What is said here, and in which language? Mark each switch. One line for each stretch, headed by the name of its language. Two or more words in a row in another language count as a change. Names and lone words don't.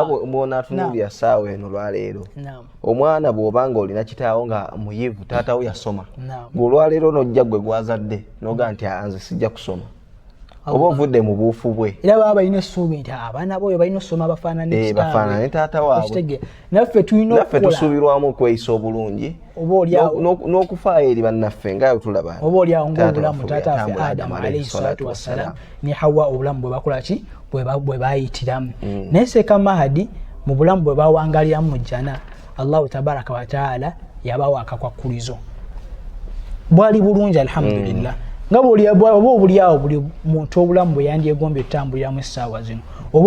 Ganda: mbona tunulya saawa eno lwaleero omwana bw'obanga olina kitaawo nga muyivu taata wo yasoma bw'olwaleero nojja gwe gwazadde noga nti anze sijja kusoma oba ovudde mu buufu bwe era baba balina essuubi nti abaana bo balina osoma bafaanana ne taata waabwe naffe tulina naffe tusuubirwamu okweyisa obulungi n'okufaayo eri bannaffe nga tulaba oba oliawo ng'obulamu taata waffe Adamu
Arabic: عليه الصلاة والسلام
Ganda: ne Hawa obulamu bwe bakola ki bwe bayitiramu naye Seeka Mahdi mu bulamu bwe bawangaliramu mu jjana
Arabic: الله تبارك وتعالى
Ganda: yabawa akakwakulizo bwali bulungi alhamdulillah nga obuliawo buli muntu obulamu bwe yandyegombye tutambuliramu essaawa zino oba